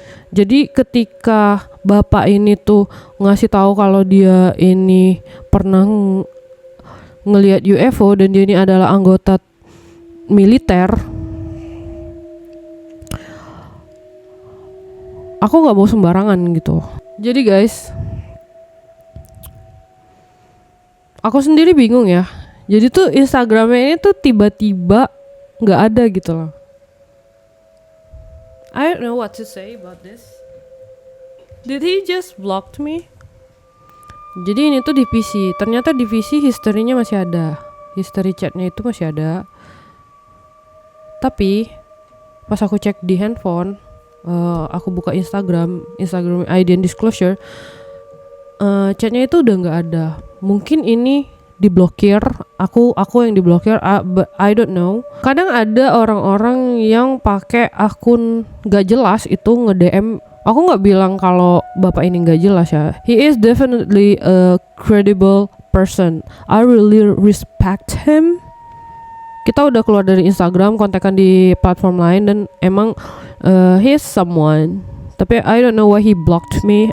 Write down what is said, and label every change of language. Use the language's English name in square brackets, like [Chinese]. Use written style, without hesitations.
[Indonesian] Jadi ketika bapak ini tuh ngasih tahu kalau dia ini pernah ngelihat UFO dan dia ini adalah anggota militer, aku nggak mau sembarangan gitu. Jadi guys, aku sendiri bingung ya. Jadi tuh Instagramnya ini tuh tiba-tiba nggak ada gitu loh. [English] I don't know what to say about this. Did he just blocked me? [Indonesian] Jadi ini tuh di PC. Ternyata di PC historinya masih ada. History chatnya itu masih ada. Tapi pas aku cek di handphone, aku buka Instagram Identity Disclosure, chatnya itu udah nggak ada. Mungkin ini diblokir, aku yang diblokir, [English] but I don't know. [Indonesian] Kadang ada orang-orang yang pakai akun gak jelas itu nge-DM. Aku nggak bilang kalau bapak ini nggak jelas ya. [English] He is definitely a credible person. I really respect him. [Indonesian] Kita udah keluar dari Instagram, kontekan di platform lain, dan emang [English] he is someone. Tapi I don't know why he blocked me.